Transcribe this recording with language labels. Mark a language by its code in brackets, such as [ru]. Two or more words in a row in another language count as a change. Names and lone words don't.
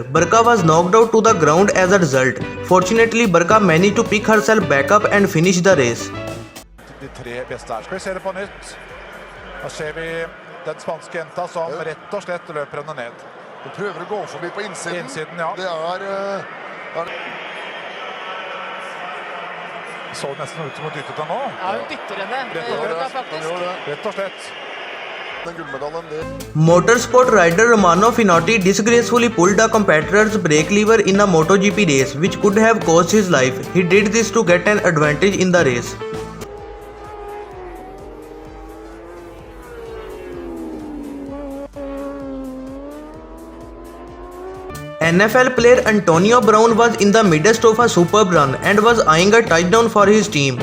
[en] Burka was knocked out to the ground as a result. Fortunately, Burka managed to pick herself back up and finish the race. [no] De tre beste her. Skal vi se det på nytt. Da ser vi den spanske jenta som rett og slett løper henne ned. Du prøver å gå forbi på innsiden. Innsiden, ja. Det er Så nesten ut som å dytte den nå. Ja, hun dytter henne. Rett og slett. gullmedaljen. Det [en] Motorsport rider Romano Finotti disgracefully pulled a competitor's brake lever in a MotoGP race, which could have cost his life. He did this to get an advantage in the race. NFL player Antonio Brown was in the midst of a superb run and was eyeing a touchdown for his team.